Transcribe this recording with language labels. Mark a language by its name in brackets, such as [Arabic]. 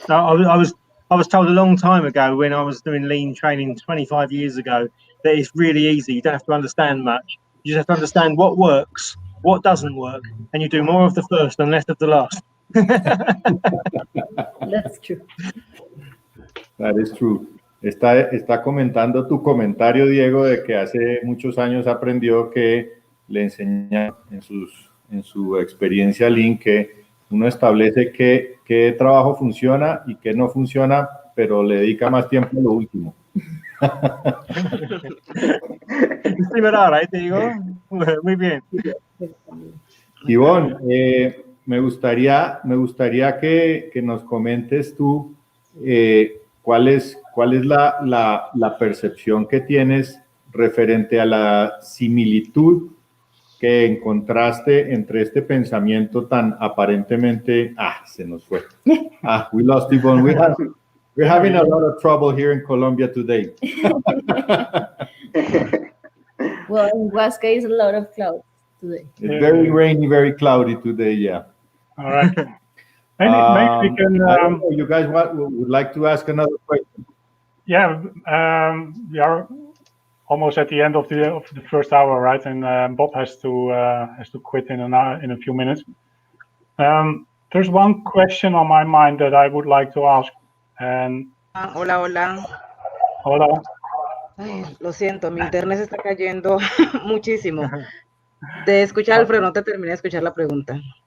[English] I was told a long time ago, when I was doing lean training 25 years ago, that it's really easy. You don't have to understand much. You just have to understand what works, what doesn't work, and you do more of the first and less of the last. That's true. That is true. [Spanish] Está comentando tu comentario, Diego, de que hace muchos años aprendió que le enseña en su experiencia Lean, que uno establece qué trabajo funciona y qué no funciona, pero le dedica más tiempo a lo último. Similar, Diego. Muy bien. Ivonne, me gustaría que nos comentes tú cuál es la percepción que tienes referente a la similitud que encontraste entre este pensamiento tan aparentemente... se nos fue. [English] We lost Ivonne. We're having a lot of trouble here in Colombia today. Well, in Huasca is a lot of clouds today. It's very rainy, very cloudy today, yeah. All right. Maybe we can... I don't know, you guys would like to ask another question? Yeah, we are almost at the end of the first hour, right? And Bob has to quit in a few minutes. There's one question on my mind that I would like to ask. And [Spanish] Hola. Hola. Ay, lo siento, mi internet se está cayendo muchísimo. Te escuché, Alfredo, no te terminé de escuchar la pregunta.